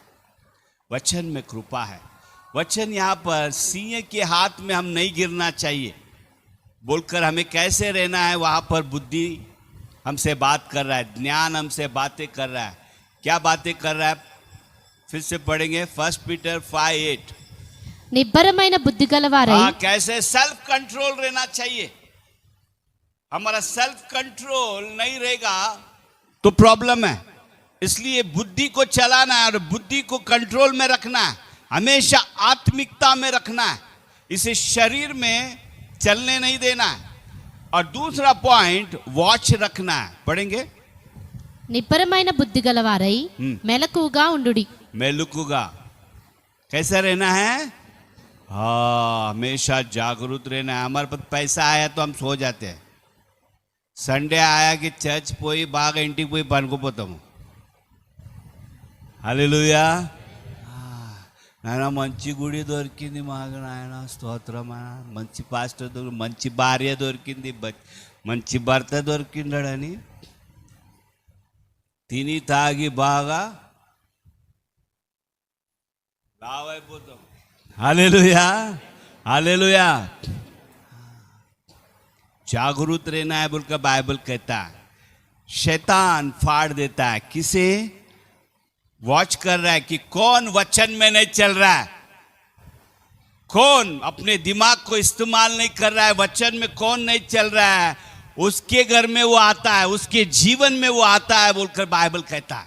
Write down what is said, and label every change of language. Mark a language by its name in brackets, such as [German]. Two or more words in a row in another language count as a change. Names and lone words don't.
[Hindi] वचन में कृपा है। वचन यहां पर सिंह के हाथ में हम नहीं गिरना चाहिए बोलकर हमें कैसे रहना है, वहां पर बुद्धि हमसे बात कर रहा है, ज्ञान हमसे बातें कर रहा है। क्या बातें कर रहा है? फिर से पढ़ेंगे 1 पीटर 5:8। [Telugu] నిబ్బరమైన బుద్ధి గలవారై [Hindi] कैसे [English] self control [Hindi] रहना चाहिए। हमारा [English] self control [Hindi] नहीं रहेगा तो प्रॉब्लम है। इसलिए बुद्धि को चलाना है और बुद्धि को कंट्रोल में रखना है, हमेशा आत्मिकता में रखना है, इसे शरीर में चलने नहीं देना है। और दूसरा पॉइंट वॉच रखना है। पढ़ेंगे [Telugu] నిబ్బరమైన బుద్ధి గలవారై మెలకువగా ఉండుడి। [Hindi] मेलुकुगा कैसा रहना है? हाँ, हमेशा जागरूक रहना है। हमारे पास पैसा आया तो हम सो जाते हैं। संडे आया कि [Telugu] చర్చ్ పోయి బాగా ఇంటి పోయి పనుకోపోతాము। హల్లెలూయా। నాయన మంచి గుడి దొరికింది మాకు, నాయన స్తోత్రం, మంచి పాస్టర్ దొరికి, మంచి భార్య దొరికింది, మంచి భర్త దొరికిండని తిని తాగి బాగా లావైపోతాం। [Hindi] हालेलुया, हालेलुया। जागरूक रहना है बोलकर बाइबल कहता है। शैतान फाड़ देता है। किसे वॉच कर रहा है कि कौन वचन में नहीं चल रहा है, कौन अपने दिमाग को इस्तेमाल नहीं कर रहा है, वचन में कौन नहीं चल रहा है, उसके घर में वो आता है, उसके जीवन में वो आता है बोलकर बाइबल कहता है।